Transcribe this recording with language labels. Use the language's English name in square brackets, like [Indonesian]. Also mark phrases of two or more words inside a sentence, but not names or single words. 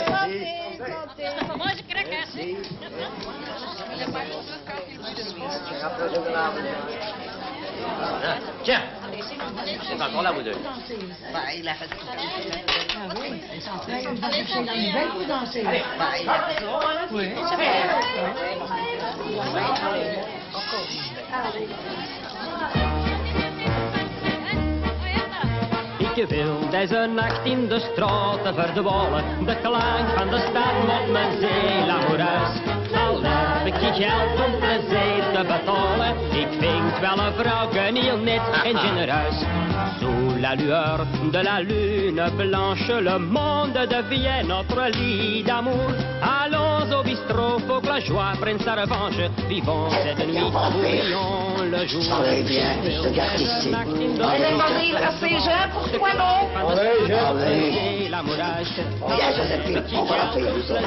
[French] Santé, santé. Tiens, c'est encore là, vous deux. Il a fait Allez, oui. [Dutch] Ik wil deze nacht in de straten verdwalen. De klank van de stad moet mijn ziel amoureus. Al heb ik je geld om plezier te betalen. Ik vind wel een vrouw heel net en genereus. [French] Sous la lueur de la lune blanche, le monde devient notre lit d'amour. Allons au bistrot, faut que la joie prenne sa revanche. Vivons cette nuit, oublions le jour. Travaille bien, ce gars ici. Il reste jeune pour toi, non? Allez, Viens, Joséphine, on va la payer du sol.